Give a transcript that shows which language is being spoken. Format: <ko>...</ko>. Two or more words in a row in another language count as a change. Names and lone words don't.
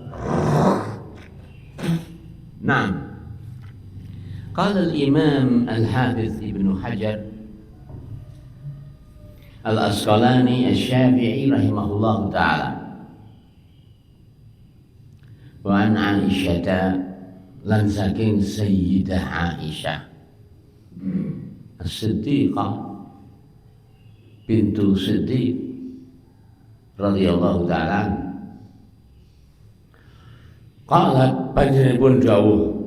<ar>نعم. قال الإمام الحافظ ابن حجر الأسقلاني الشافعي رحمه الله تعالى: وعن عائشة،</ar> <jv>lan saking Sayyidah Aisyah</jv> <ar>الصديقة بنت الصديق رضي الله تعالى، قالت,</ar> <jv>panjenenganipun dawuh,</jv>